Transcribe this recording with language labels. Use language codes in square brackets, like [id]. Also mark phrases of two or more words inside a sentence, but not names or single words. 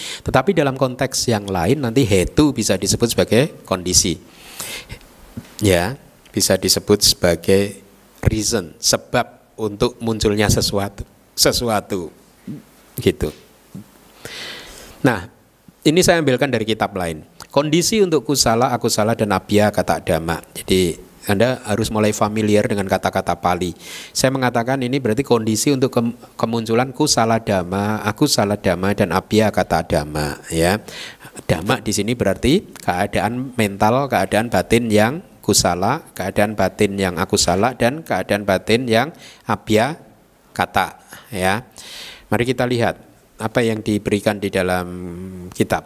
[id] Tetapi dalam konteks yang lain nanti hetu bisa disebut sebagai kondisi. Ya, bisa disebut sebagai reason, sebab untuk munculnya sesuatu gitu. Nah, ini saya ambilkan dari kitab lain. Kondisi untuk kusala, akusala dan [pi] abhya kata dhamma. [id] Jadi Anda harus mulai familiar dengan kata-kata Pali. Saya mengatakan ini berarti kondisi untuk kemunculan [pi] kusala dhamma, akusala dhamma [id] dan [pi] abhya kata dhamma [id] ya. Dhamma di sini berarti keadaan mental, keadaan batin yang kusala, keadaan batin yang akusala dan keadaan batin yang [pi] abhya kata [id] ya. Mari kita lihat apa yang diberikan di dalam kitab.